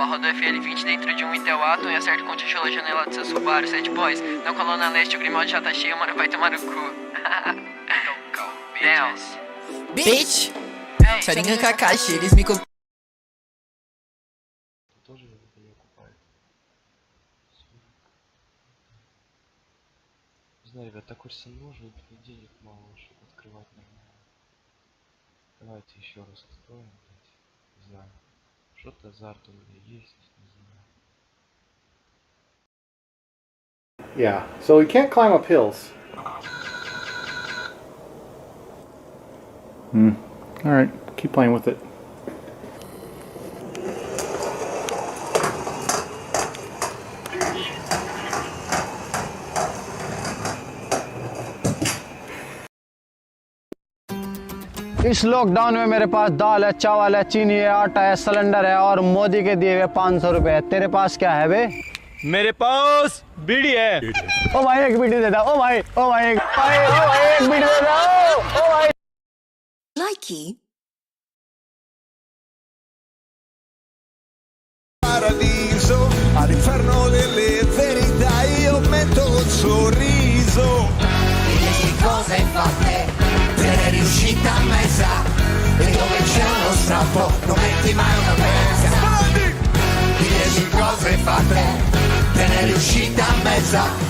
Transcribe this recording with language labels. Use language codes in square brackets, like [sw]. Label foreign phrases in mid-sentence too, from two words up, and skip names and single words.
[pt] Rodo FL20 dentro de um Intel-Atom e acerto com o tijolo a janela do seu Subaru. 7 boys, na coluna leste o Grimaldi já tá cheio, mano, vai tomar no cu. [en] Dance. Bitch! [pt] Sharingan Kakashi, eles me... [ru] Знаю, ребят, такой нужен, денег мало, чтобы открывать нормально. Давайте еще раз откроем, блядь. Не знаю. Что-то азарт у меня есть, не знаю. [en] Yeah, so we can't climb up hills. Alright, keep playing with it. [hi] इस लॉकडाउन में मेरे पास दाल है, चावल है, चीनी है, आटा है, सिलेंडर है और मोदी के दिए हुए 500 रुपए है। तेरे पास क्या है बे? मेरे पास बीड़ी है। ओ भाई एक बीड़ी दे दो। ओ भाई एक बीड़ी दे दो। ओ भाई [en] Likey. [it] Paradiso all'inferno delle verità io metto col sorriso. Dici cosa hai fatte, te ne riuscita a mezza. E dove c'è uno strappo non metti mai una pezza. Dici cosa hai fatte, te ne riuscita a mezza.